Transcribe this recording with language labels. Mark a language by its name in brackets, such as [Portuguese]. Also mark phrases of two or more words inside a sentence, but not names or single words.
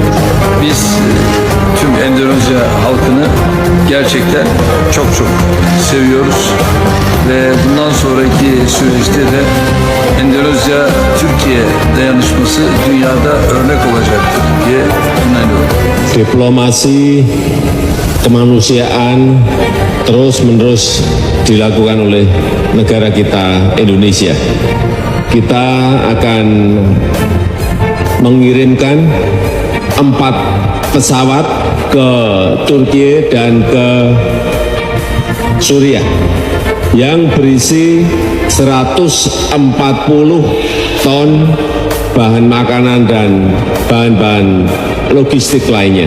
[Turkish] Biz tüm Endonezya halkını gerçekten çok seviyoruz ve bundan sonraki süreçte de Endonezya-Türkiye dayanışması dünyada örnek olacaktır diye inanıyorum. [Indonesian] Diplomasi kemanusiaan terus-menerus dilakukan oleh negara kita Indonesia. Kita akan mengirimkan 4 pesawat ke Turki dan ke Suriah yang berisi 140 ton bahan makanan dan bahan-bahan logistik lainnya.